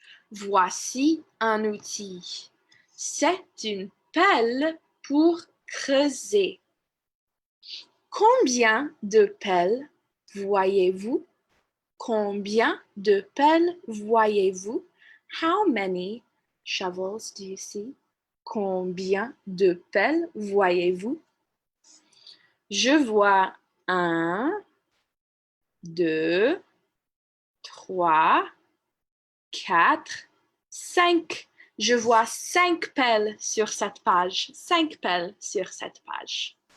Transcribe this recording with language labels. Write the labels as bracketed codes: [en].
[fr] Voici un outil. C'est une pelle pour creuser. Combien de pelles voyez-vous? Combien de pelles voyez-vous? [en] How many shovels do you see? [fr] Combien de pelles voyez-vous? Je vois 1, 2, 3, 4, 5. Je vois 5 pelles sur cette page. 5 pelles sur cette page.